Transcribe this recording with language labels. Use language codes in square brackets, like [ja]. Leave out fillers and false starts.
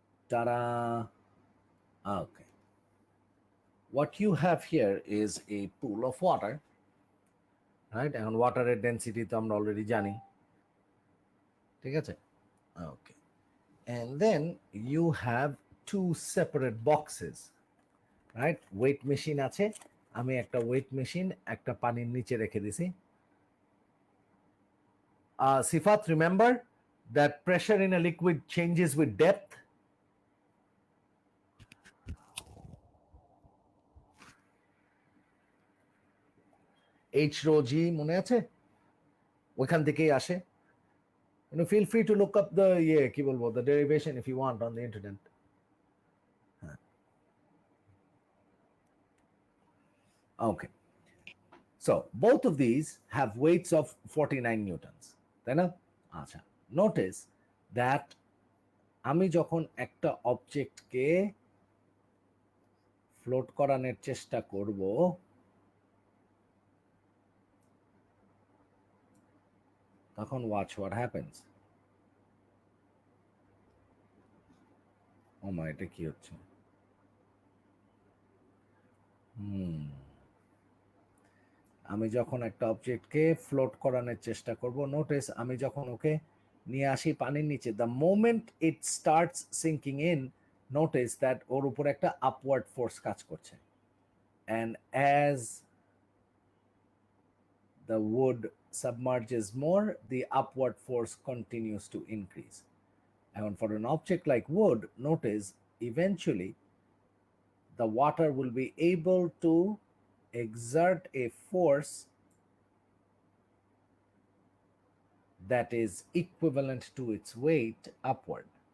[en] Ta-da! Okay. What you have here is a pool of water, right? And water density [bn] তো আমরা [en] already [bn] জানি, ঠিক আছে? [en] Okay. And then you have two separate boxes, right? [bn] Weight machine আছে, আমি একটা weight machine একটা পানির নিচে রেখে দিছি। [en] Sifat, remember that pressure in a liquid changes with depth. [bn] H rho g মনে আছে? ওইখান থেকেই আসে। [en] You know, feel free to look up the [bn] কি বলবো, [en] the derivation if you want on the internet. Okay. So both of these have weights of 49 newtons. [bn] তাই না? আচ্ছা, [en] notice that [bn] আমি যখন একটা অবজেক্টকে ফ্লোট করানোর চেষ্টা করব, এখন [en] watch what happens. [bn] ও মা, এটা কি হচ্ছে? আমি যখন একটা অবজেক্টকে ফ্লোট করানোর চেষ্টা করব, নোটিস আমি যখন ওকে নিয়ে আসি পানির নিচে, [en] the moment it starts sinking in, notice that [bn] ওর উপর একটা আপওয়ার্ড ফোর্স কাজ করছে, [en] And as the wood submerges more, the upward force continues to increase. And for an object like wood, notice eventually the water will be able to exert a force that is equivalent to its weight upward.